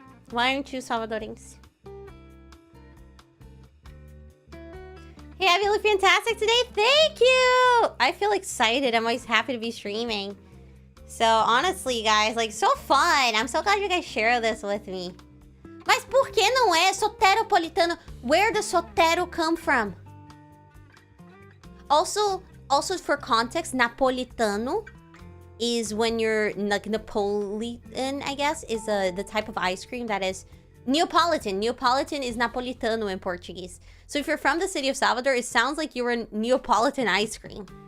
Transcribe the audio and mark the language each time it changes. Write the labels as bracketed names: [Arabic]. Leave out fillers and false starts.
[English] Why aren't you Salvadorense? Hey, Abby, you look fantastic today. Thank you! I feel excited. I'm always happy to be streaming. So, honestly, guys, like, so fun. I'm so glad you guys share this with me. [Portuguese] Mas por que não é soteropolitano? [English] Where does sotero come from? Also for context, napolitano is when you're like Napoleon, I guess, is the type of ice cream that is Neapolitan. Neapolitan is Napolitano in Portuguese. So if you're from the city of Salvador, it sounds like you're a Neapolitan ice cream.